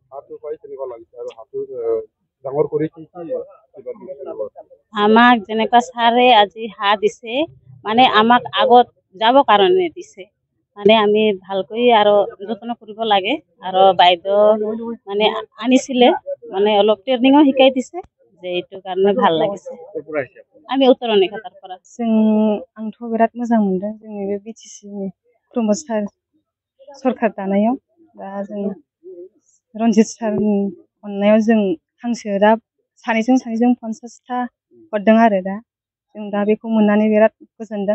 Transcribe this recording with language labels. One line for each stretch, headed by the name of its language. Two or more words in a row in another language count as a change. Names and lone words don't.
Assamese: আমাক যেনেকুৱা ছাৰে আজি হাঁহ দিছে, মানে আমাক আগত যাব কাৰণে দিছে। মানে আমি ভালকৈ আৰু যত্ন কৰিব লাগে। আৰু বাইদেউ মানে আনিছিলে, মানে অলপ ট্ৰেইনিঙো শিকাই দিছে, যে এইটো কাৰণে ভাল লাগিছে। আমি উত্তৰণিখাতাৰ পৰা।
Bodo: आंथ' बिराद मोजां मोनदों जोंनि बे बिटिसिनि प्रमोद सार सरकार दानायाव। दा जों रनजित सारनि अननायाव जों हांसो दा सानैजों 50टा हरदों आरो दा जों दा बेखौ मोननानै बिराद गोजोनदों।